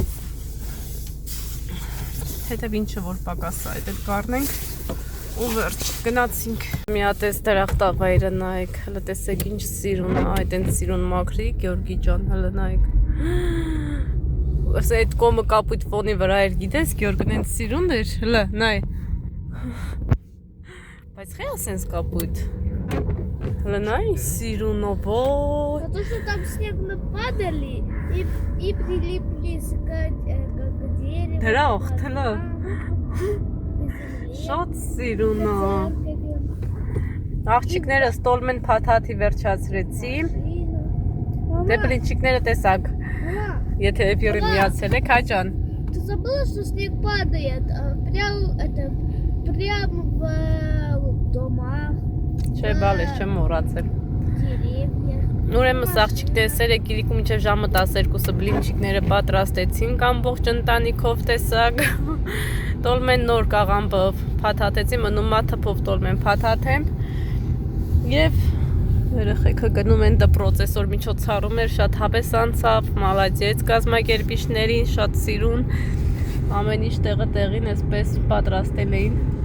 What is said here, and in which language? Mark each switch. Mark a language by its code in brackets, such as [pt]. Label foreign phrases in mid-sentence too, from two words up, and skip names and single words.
[hy] հետև ինչը որ պակաս է, այդ կառնենք ու վերջ, գնացինք, մի հատ էս դրախտավայրը նայեք, հլը տեսեք ինչ սիրուն է, այդ են սիրուն մաքրի, Գյորգի ջան, հլը նայեք, այդ կոմը կապույտ ֆոնի վրա էր, գիտես, Գյորգն են սիրուն էր, հլը, նայ, բայց խե ասենց կապույտ, հլը նայ, սիրուն ո, ոյ, [ru] Потому что там снег мы падали и прилипли к дереву. [hy] դրախտ, հլը, շատ սիրուն է, աղջիկները ստոլմեն փաթաթի վերջացրեցի, դե բլինչիկները տեսակ, եթե էպյուրին միացել եք, հաջան, [ru] Ты забыла, что снег падает прямо в домах, [hy] չէ բալես չեմ մոռացել, [ru] деревьях. [hy] ուրեմն աղջիկները սերեք իրիկու մինչև ժամը 12-ը բլինչիկները պատրաստեցինք ամբողջ ընտանիքով տեսակ, տոլմեն նոր կաղամբը փաթաթեցի, մնում է թփով տոլմեն փաթաթեմ և երեխեքը գնում են դպրոց, այսօր միջոցառում էր, շատ հավես անցավ, մալադյեց կազմակերպիչներին, շատ սիրուն, ամեն ինչ տեղին այսպես պատրաստել էին։